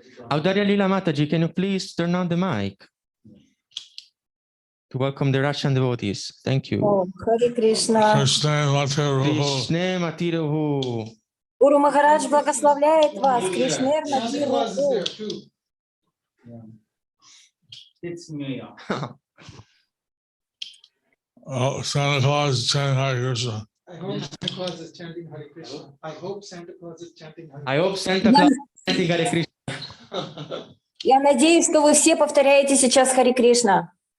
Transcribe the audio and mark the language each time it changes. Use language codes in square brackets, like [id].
[en] Audarya Lila Mataji, can you please turn on the mic to welcome the Russian devotees? Thank you. Oh, Hare Krishna. Krishna Matirastu. Krishna Matirahu. [ru] Гуру Махарадж благословляет вас. Кришнер Матиру. [en] It's me. Oh, Santa Claus is chanting Hare Krishna. I hope Santa Claus is chanting Hare Krishna. I hope Santa Claus is chanting Hare Krishna. I hope Santa Claus is chanting Hare Krishna. [ru] Я надеюсь, что вы все повторяете сейчас Харе Кришна.